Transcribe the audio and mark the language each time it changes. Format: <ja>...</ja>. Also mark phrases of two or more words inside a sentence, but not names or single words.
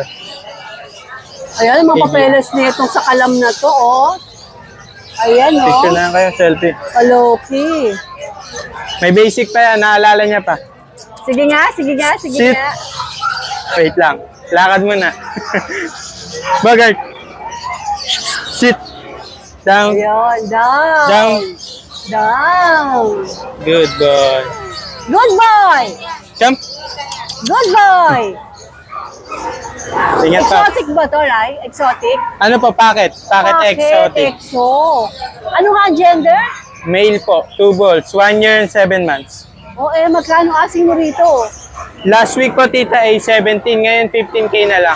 <tl>Ayan, mga papeles nitong sa kalam na to, oh. Ayan, oh. Picture na lang kayo, selfie. Kaloki. May basic pa yan, naalala niya pa. Sige nga. Sit. Wait lang. Lakad muna. Bogart.</tl> <en>Sit. Down.</en> <tl>Ayan, down.</tl> <en>Down. Down. Good boy. Good boy. Jump. Good boy.</en> <tl>Ingat pa. Exotic ba to, Rai? Exotic? Ano po, packet?</tl> <en>Packet exotic.</en> <tl>Exo. Ano nga gender?</tl> <en>Male po, 2 balls, 1 year and 7 months.</en> <tl>O magkano asing mo rito?</tl> <en>Last week</en> <tl>po, tita, ay 17. Ngayon, 15K na lang.</tl>